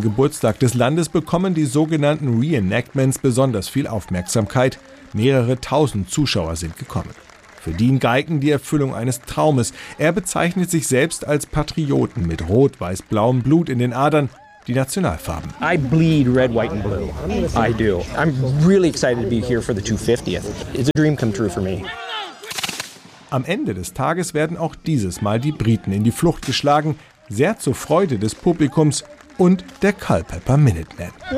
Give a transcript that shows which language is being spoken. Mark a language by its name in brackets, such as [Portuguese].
[German] Geburtstag des Landes bekommen die sogenannten Reenactments besonders viel Aufmerksamkeit. Mehrere tausend Zuschauer sind gekommen. Für Dean Guyton die Erfüllung eines Traumes. Er bezeichnet sich selbst als Patrioten mit rot-weiß-blauem Blut in den Adern. Die Nationalfarben. [English] I bleed red, white and blue. I do. I'm really excited to be here for the 250th. It's a dream come true for me. [German] Am Ende des Tages werden auch dieses Mal die Briten in die Flucht geschlagen. Sehr zur Freude des Publikums und der Culpeper Minutemen.